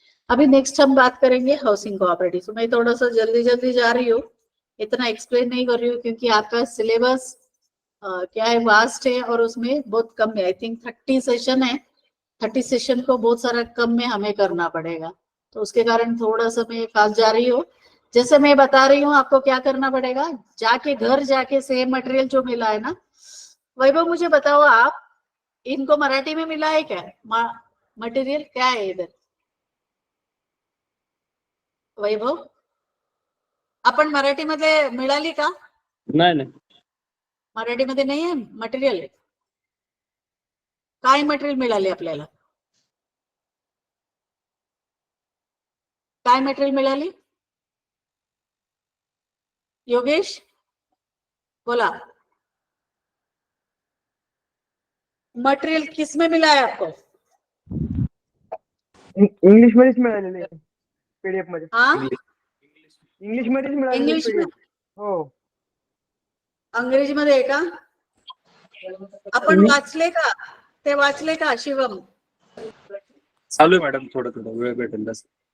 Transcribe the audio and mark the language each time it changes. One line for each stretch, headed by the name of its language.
Hindi: अभी नेक्स्ट हम बात करेंगे हाउसिंग कोऑपरेटिव। तो मैं थोड़ा सा जल्दी जल्दी जा रही हूँ, इतना एक्सप्लेन नहीं कर रही हूँ क्योंकि आपका सिलेबस क्या है, वास्ट है और उसमें बहुत कम है।
English: I think
Hindi: 30 सेशन है, 30 सेशन को बहुत सारा कम में हमें करना पड़ेगा, तो उसके कारण थोड़ा सा मैं फास्ट जा रही हूँ। जैसे मैं बता रही हूँ आपको क्या करना पड़ेगा, जाके घर जाके सेम मटेरियल जो मिला है ना, वैभव मुझे बताओ आप, इनको मराठी में मिला है क्या? मटेरियल क्या है इधर?
Marathi: वैभव, आपण मराठीमध्ये मिळाली का? नाही. मराठीमध्ये नाही आहे मटेरियल? काय मटेरियल मिळाले आपल्याला? काय मटेरियल मिळाली?
Hindi: योगेश बोला, मटेरियल किस में मिला है आपको?
Marathi: इंग्लिश मध्येच मिळालेले पीडीएफ मध्ये. हाँ, इंग्लिश मध्येच मिळालेले
Hindi: इंग्लिश में?
Marathi: पीडीएफ. हो. अंग्रेजी मध्ये आहे का? आपण वाचले का? ते वाचले का शिवम? चालू आहे मॅडम, थोडं थोडं वेळ भेटेल तसं.